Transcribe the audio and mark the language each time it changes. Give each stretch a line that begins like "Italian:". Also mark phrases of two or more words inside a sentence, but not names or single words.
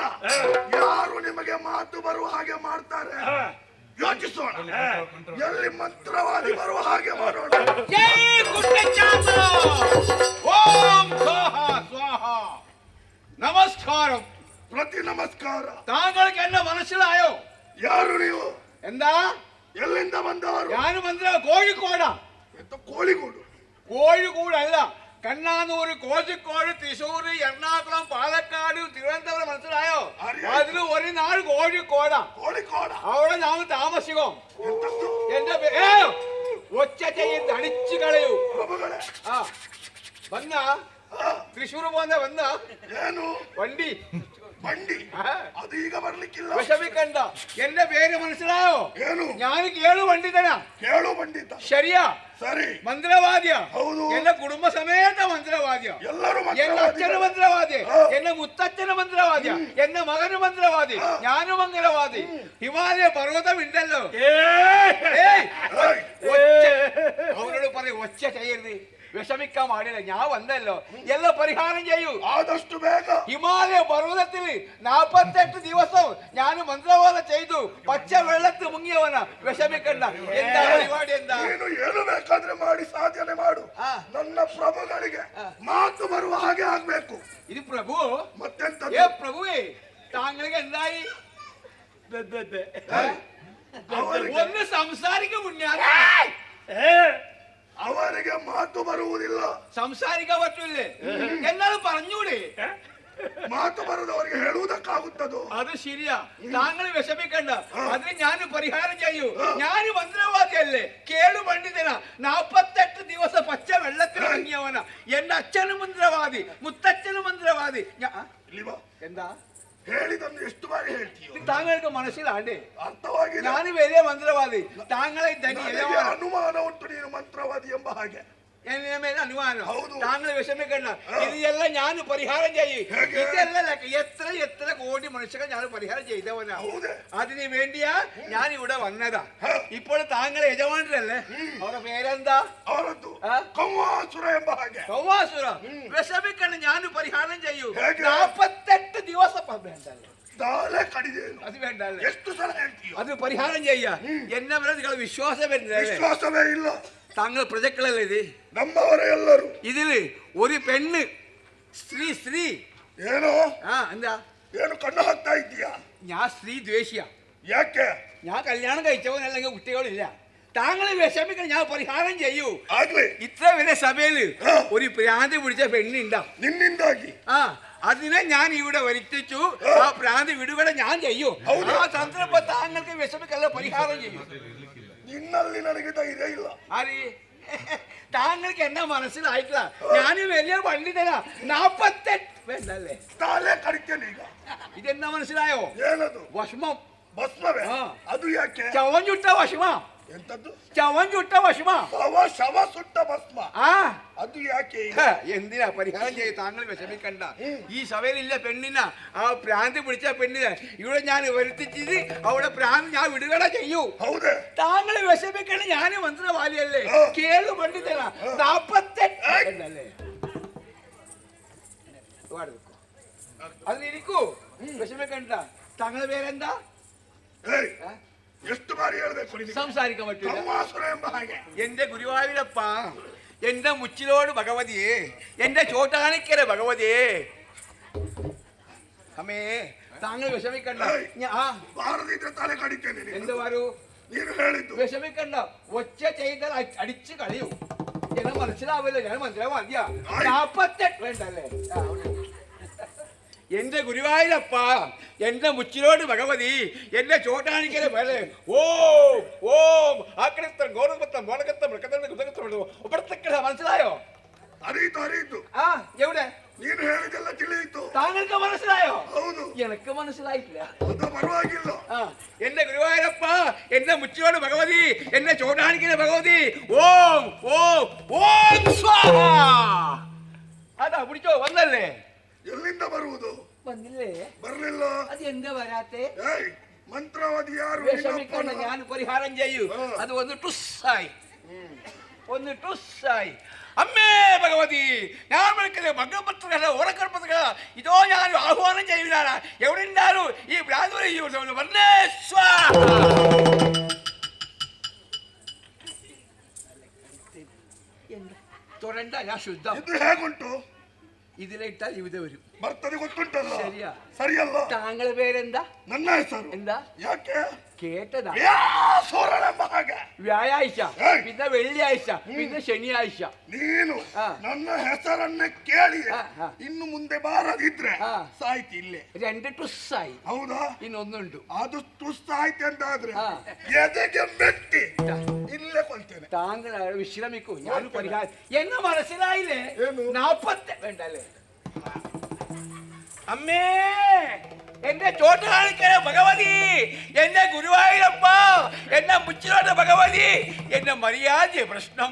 Kannada: ಯಾರು ನಿಮಗೆ ಮಾತು ಬರುವ ಹಾಗೆ ಮಾಡ್ತಾರೆ ಯೋಚಿಸೋಣ. ಎಲ್ಲಿ ಮಂತ್ರವಾದಿ ಬರುವ ಹಾಗೆ ಮಾಡೋಣ. ಓಂ ಸ್ವಾಹ ಸ್ವಾಹ.
Malayalam: നമസ്കാരം.
Kannada: ಪ್ರತಿ ನಮಸ್ಕಾರ.
Malayalam: താങ്കൾക്ക് എന്നെ മനസ്സിലായോ?
Kannada: ಯಾರು ನೀವು?
Malayalam: എന്താ?
Kannada: ಎಲ್ಲಿಂದ ಬಂದವರು?
Malayalam: ഞാൻ മനസ്സിലായോ? കോഴിക്കോടാ.
Kannada: ಎಂತ ಕೋಳಿಗೂಡು?
Malayalam: കോഴിക്കോടല്ല, കണ്ണാനൂർ, കോഴിക്കോട്, തൃശ്ശൂർ, എറണാകുളം, പാലക്കാട്, തിരുവനന്തപുരം. മനസ്സിലായോ? അതിൽ ഒരു നാൾ കോഴിക്കോടാ.
Kannada: ಕೋಳಿಕೋಡ
Malayalam: അവിടെ ഞാൻ താമസിക്കും.
Kannada: ಎಂತದ್ದು?
Malayalam: എന്റെ ഒച്ച ചെയ്ത് അടിച്ചു കളയൂ.
Kannada: ಪ್ರಭುಗಳೇ,
Malayalam: ആ വന്ന തൃശ്ശൂർ പോന്ന വന്ന
Kannada: ಏನು
Malayalam: വണ്ടി
Kannada: ಬಂಡಿ? ಅದು ಈಗ ಬರ್ಲಿಕ್ಕಿಲ್ಲ.
Malayalam: വിഷമിക്കണ്ട. എന്റെ പേര് മനസ്സിലായോ?
Kannada: ಏನು?
Malayalam: ഞാൻ കേളു പണ്ഡിതനാ.
Kannada: ಕೇಳು ಬಂಡಿತ.
Malayalam: ശരിയാ?
Kannada: ಸರಿ.
Malayalam: മന്ത്രവാദിയ.
Kannada: ಹೌದು.
Malayalam: എന്റെ കുടുംബ സമേത മന്ത്രവാദിയ.
Kannada: ಎಲ್ಲರೂ
Malayalam: എന്റെ അച്ഛന് മന്ത്രവാദി, എന്റെ മുത്തച്ഛന് മന്ത്രവാദിയ, എന്റെ മകന് മന്ത്രവാദി, ഞാനും മന്ത്രവാദി. ഹിമാലയ പർവ്വതം ഉണ്ടല്ലോ. അവരോട് പറയും ഒച്ച ചെയ്യരുത്, വിഷമിക്കാൻ പാടില്ല. ഞാൻ വന്നല്ലോ, എല്ലാം പരിഹാരം ചെയ്യൂ.
Kannada: ಆದಷ್ಟು ಬೇಗ.
Malayalam: ഹിമാലയ പർവ്വതത്തിൽ 48 ദിവസം ഞാൻ മന്ത്രവാദം ചെയ്തു. പച്ച വെള്ളത്തിൽ മുങ്ങിയവന. വിഷമിക്കണ്ട. എന്താ പരിപാടി? എന്താ?
Kannada: ನೀನು ಏನು ಬೇಕಾದ್ರೆ ಮಾಡಿ ಸಾಧನೆ ಮಾಡು. ನನ್ನ ಪ್ರಭುಗಳಿಗೆ ಮಾತು ಬರುವ ಹಾಗೆ ಆಗ್ಬೇಕು.
Malayalam: ഇത് പ്രഭു.
Kannada: ಮತ್ತೆಂತ?
Malayalam: ഏ പ്രഭുവേ, താങ്കൾക്ക് എന്തായി? ഒന്ന് സംസാരിക്കാൻ മുന്നേ
Kannada: ಅವರಿಗೆ ಮಾತು ಬರುವುದಿಲ್ಲ.
Malayalam: സംസാരിക്കാൻ പറ്റൂലേ? എന്നാലും പറഞ്ഞൂടെ?
Kannada: ಮಾತು ಬರದವರಿಗೆ ಹೇಳುವುದಕ್ಕಾಗುತ್ತದೋ?
Malayalam: അത് ശരിയാ. താങ്കൾ വിഷമിക്കണ്ട. അതിന് ഞാൻ പരിഹാരം ചെയ്യൂ. ഞാൻ മന്ത്രവാദിയല്ലേ, കേളു പണ്ഡിതനാ. 48 ദിവസം പച്ച വെള്ളത്തിൽ ഇറങ്ങിയവനാ. എന്റെ അച്ഛനും മന്ത്രവാദി, മുത്തച്ഛനും മന്ത്രവാദി.
Kannada: ಇಲ್ಲಿ ಬಾ.
Malayalam: എന്താ
Kannada: ಹೇಳಿದನ್ನು ಎಷ್ಟು ಬಾರಿ ಹೇಳ್ತೀಯೋ?
Malayalam: താങ്കൾക്ക് മനസ്സിലാണ്ടേ?
Kannada: ಅರ್ಥವಾಗಿಲ್ಲ.
Malayalam: ഞാൻ വലിയ മന്ത്രവാദി. താങ്കളെ
Kannada: ನನಗೆ ಅನುಮಾನ ಉಂಟು ನೀನು ಮಂತ್ರವಾದಿ ಎಂಬ ಹಾಗೆ.
Malayalam: എന്നെ മേലെ അനുമാനം.
Kannada: ಹೌದು.
Malayalam: താങ്കൾ വിഷമിക്കണ്ട. ഇതെല്ലാം ഞാൻ പരിഹാരം ചെയ്യും. ഇതെല്ലാം എത്ര കോടി മനുഷ്യരെ ഞാൻ പരിഹാരം ചെയ്തവനാ.
Kannada: ಹೌದೇ?
Malayalam: അതിനു വേണ്ടിയാ ഞാൻ ഇവിടെ വന്നതാ. ഇപ്പോൾ താങ്കൾ യജമാനരല്ലേ? അവരുടെ പേരെന്താ?
Kannada: ಅವರದ್ದು ಕೌವಾಸುರ ಎಂಬ ಹಾಗೆ.
Malayalam: കൗവാസുര. വിഷമിക്കണ്ട, ഞാൻ പരിഹാരം ചെയ്യൂ.
Kannada: ಹೇಗೆ?
Malayalam: 48 ദിവസം വേണ്ടല്ലോ.
Kannada: ತಾಳೆ ಕಡಿದೇನು?
Malayalam: അത് വേണ്ടല്ലേ?
Kannada: ಎಷ್ಟು ಸಲ ಹೇಳ್ತೀಯೋ?
Malayalam: അത് പരിഹാരം ചെയ്യാ. എന്നെ ಮೇಲೆ നിങ്ങൾ വിശ്വാസം വരുന്നില്ല.
Kannada: ವಿಶ್ವಾಸವೇ ಇಲ್ಲ.
Malayalam: താങ്കൾ പ്രജക്കളല്ലേ ഇത്?
Kannada: ನಮ್ಮವರ ಎಲ್ಲರೂ.
Malayalam: ഇതില് ഒരു പെണ്ണ്, സ്ത്രീ.
Kannada: ಏನೋ
Malayalam: എന്താ?
Kannada: ಏನು ಕಣ್ಣು ಹಾಕ್ತಾ ಇದ್ದೀಯಾ?
Malayalam: ഞാൻ സ്ത്രീ ദ്വേഷിയാ.
Kannada: ಯಾಕೆ?
Malayalam: ഞാൻ കല്യാണം കഴിച്ചവനല്ലെങ്കിൽ കുട്ടികളില്ല. താങ്കൾ വിഷമിക്കണം, ഞാൻ പരിഹാരം ചെയ്യൂ.
Kannada: ಆಗ್ಲಿ.
Malayalam: ഇത്ര വലിയ സഭയില് ഒരു ഭ്രാന്തി പിടിച്ച പെണ്ണുണ്ടാ.
Kannada: ನಿನ್ನಿಂದಾಗಿ
Malayalam: അതിനെ ഞാൻ ഇവിടെ വരുത്തിച്ചു. ആ ഭ്രാന്തി വിടുകട ഞാൻ ചെയ്യൂ. ആ സന്ദർഭ താങ്കൾക്ക് വിഷമിക്കല്ല പരിഹാരം ചെയ്യും.
Kannada: നിന്ನಲ್ಲಿ ನನಗೆ ಧೈರ್ಯ ಇಲ್ಲ.
Malayalam: ആര് താങ്കൾക്ക് എന്നാ മനസ്സിലായിട്ടില്ല. ഞാൻ വലിയ പണ്ഡിതനാ. 48 വേണ്ടല്ലേ
Kannada: ತಲೆ ಕಡಿತೇನೆ ಈಗ.
Malayalam: ഇതെന്നാ മനസ്സിലായോ?
Kannada: ಏನದು?
Malayalam: ഭസ്മം.
Kannada: ಭಸ್ಮವೇ? ಹಾ. ಅದು ಯಾಕೆ?
Malayalam: ചവൻ ചുട്ട ഭസ്മ.
Kannada: ಎಂತದ್ದು?
Malayalam: ചവൻ ചുട്ട ഭസ്മ.
Kannada: ಶವ ಸುಟ್ಟ ಭಸ್ಮ.
Malayalam: ആ
Kannada: ಅದು ಯಾಕೆ?
Malayalam: എന്തിനാ പരിഹാരം ചെയ്യും. താങ്കൾ വിഷമിക്കണ്ട. ഈ സഭയിലില്ല പെണ്ണിന ആ ഭ്രാന്തി പിടിച്ച പെണ്ണിന് ഇവിടെ ഞാൻ വരുത്തിച്ചത് അവിടെ ഭ്രാന്ത് ഞാൻ വിടുകട ചെയ്യൂ.
Kannada: ಹೌದೇ?
Malayalam: താങ്കൾ വിഷമിക്കണ്ട. ഞാൻ മന്ത്രവാദിയല്ലേ, കേളു പണ്ഡിതനാ. 48 അല്ലേ അതിരിക്കൂ. വിഷമിക്കണ്ട. താങ്കളുടെ പേരെന്താ?
Kannada: ಏಯ್, ಎಷ್ಟು ಬಾರಿ ಹೇಳ್ಬೇಕು ನಿನಗೆ?
Malayalam: സംസാരിക്കാൻ പറ്റില്ല.
Kannada: ತಮ್ಮಾಸುರ ಎಂಬ ಹಾಗೆ.
Malayalam: എന്റെ ഗുരുവായൂരപ്പ, എന്റെ മുച്ചിലോട് ഭഗവതിയെ, എന്റെ ചോട്ടാനിക്കര ഭഗവതിയെ, അമ്മേ താങ്കൾ വിഷമിക്കണ്ട.
Kannada: ಬಾರದಿದ್ರೆ ತಲೆ ಕಡಿತೇನೆ ನೀನು.
Malayalam: എന്ത് വാരു
Kannada: ನೀನು ಹೇಳಿದ್ದು.
Malayalam: വിഷമിക്കണ്ട. ഒച്ച ചെയ്താൽ അടിച്ചു കളയൂ. ജനം മനസ്സിലാവില്ല. ഞാൻ മനസ്സിലാവാദ്യ 48 വേണ്ടല്ലേ. എന്റെ ഗുരുവായൂരപ്പ, എന്റെ മുച്ചിലോട് ഭഗവതി, എന്റെ ചോട്ടാനിക്കര വേല. ഓം ഓം ആക്രസ്തം ഗൗരവത്തം മോളകത്തം ഒപ്പടത്തക്കട. മനസ്സിലായോ?
Kannada: ಅರಿಯಿತು ಅರಿಯಿತು.
Malayalam: ആ എവിടെ?
Kannada: ನೀನು ಹೇಳಿದೆಲ್ಲ ತಿಳಿಯಿತು.
Malayalam: താങ്കൾക്ക് മനസ്സിലായോ?
Kannada: ಹೌದು.
Malayalam: എനിക്ക് മനസ്സിലായിട്ടില്ല.
Kannada: ಅದು ಪರವಾಗಿಲ್ಲ.
Malayalam: എന്റെ ഗുരുവായൂരപ്പ, എന്റെ മുച്ചിലോട് ഭഗവതി, എന്റെ ചോട്ടാനിക്കര ഭഗവതി, ഓം ഓം ഓം സ്വാഹ. അതാ പിടിച്ചോ. വന്നല്ലേ?
Kannada: ಎಲ್ಲಿಂದ ಬರುವುದು?
Malayalam: വന്നില്ലേ?
Kannada: ಬರಲಿಲ್ಲ.
Malayalam: അത് എന്താ വരാത്തെ?
Kannada: ಏಯ್, ಮಂತ್ರವಾದಿ ಯಾರು?
Malayalam: വിഷമിക്കണ്ട. ഞാൻ പരിഹാരം ചെയ്യൂ. അത് ഒന്ന് ടുസ്സായി, ഒന്ന് ടുസ്സായി. അമ്മേ ഭഗവതി, ഞാൻ വിളിക്കുന്നത് ഭഗവത്കല ഓരക്കർപ്പത്തുക. ഇതോ ഞാൻ ആഹ്വാനം ചെയ്യുന്നതാണ്. എവിടെ ഉണ്ടാലും ഈ ഭ്രാന്തി തൊടണ്ട. ഞാൻ ശുദ്ധം.
Kannada: ಇದು ಹೇಗುಂಟು?
Malayalam: ഇതിലിട്ടാൽ ഇവിടെ വരും.
Kannada: ಬರ್ತದೆ ಗೊತ್ತುಂಟಲ್ಲ.
Malayalam: ശരിയാ?
Kannada: ಸರಿಯಲ್ಲ.
Malayalam: താങ്കളുടെ പേരെന്താ?
Kannada: ನನ್ನ ಹೆಸರು.
Malayalam: എന്താ?
Kannada: ಯಾಕೆ?
Malayalam: കേട്ടതാ.
Kannada: ಸೋರಳೆಂಬ ಹಾಗೆ.
Malayalam: വ്യാഴാഴ്ച, ഏയ്. പിന്നെ വെള്ളിയാഴ്ച, പിന്നെ ശനിയാഴ്ച.
Kannada: ನೀನು ಆ. ನನ್ನ ಹೆಸರನ್ನ ಕೇಳಿ ಆ, ಆ. ಇನ್ನು ಮುಂದೆ ಬಾರದಿದ್ರೆ ಆ. ಸಾಯ್ತಿ ಇಲ್ಲೇ.
Malayalam: 2 ടുസ്സായി.
Kannada: ಹೌದಾ? ಇನ್ನೊಂದುಂಟು. ಅದು ತುಸ್ತಾಯ್ತು ಅಂತಾದ್ರೆ ಆ. ಎದೆಗೆ ಮೆಟ್ಟಿ ಇಲ್ಲೇ ಕೊಳ್ತೇನೆ.
Malayalam: താങ്കൾ വിശ്രമിക്കൂ. ഞാൻ പരിഹാരം എന്നെ മനസ്സിലായില്ലേ?
Kannada: ಏನು?
Malayalam: 40 വേണ്ടല്ലേ. അമ്മേ, എന്റെ ചോട്ടാനിക്കര ഭഗവതി, എന്റെ ഗുരുവായൂരപ്പ, എന്നെ മുച്ചിലോട്ട് ഭഗവതി, എന്റെ മര്യാദ പ്രശ്നം.